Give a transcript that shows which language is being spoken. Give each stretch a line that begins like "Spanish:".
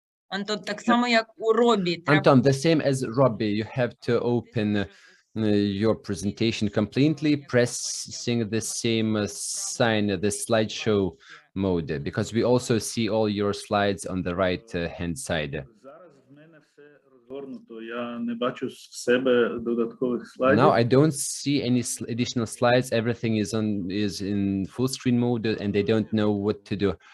Ukrainian: Антон, так само як у Робі.
English: Anton, the same as Robbie, you have to open your presentation completely, pressing the same sign, the slideshow mode, because we also see all your slides on the right hand side.
Ukrainian: Зараз в мене все розгорнуто. Я не бачу в себе додаткових слайдів.
English: Now I don't see any additional slides. Everything is in full screen mode, and they don't know what to do.